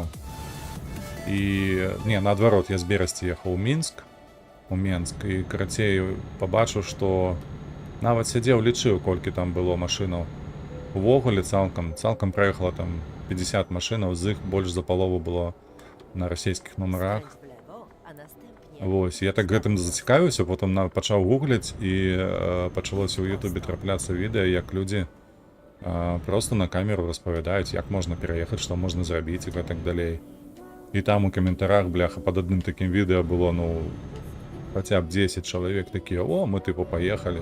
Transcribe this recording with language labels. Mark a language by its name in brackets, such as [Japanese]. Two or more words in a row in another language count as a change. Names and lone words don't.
[Belarusian] І, не, наадварот, я з Берасці ехаў у Мінск, і карацей пабачыў, што нават сядзеў, лічыў, колькі там было машынаў. Увогуле цалкам праехала там 50 машынаў, з іх больш за палову было на расійскіх номерах. [Polish] Skręć w lewo, a następnie [Belarusian] Вось, я так гэтым зацікавіўся, потым пачаў гугліць і пачалося ў Ютубе трапляцца відэа, як людзі просто на камеру распавядаюць, як можна пераехаць, што можна зрабіць і так далей. І там у каментарах, бляха, пад адным такім відэа было, ну, хаця б 10 чалавек такія: о, мы тыпу паехалі.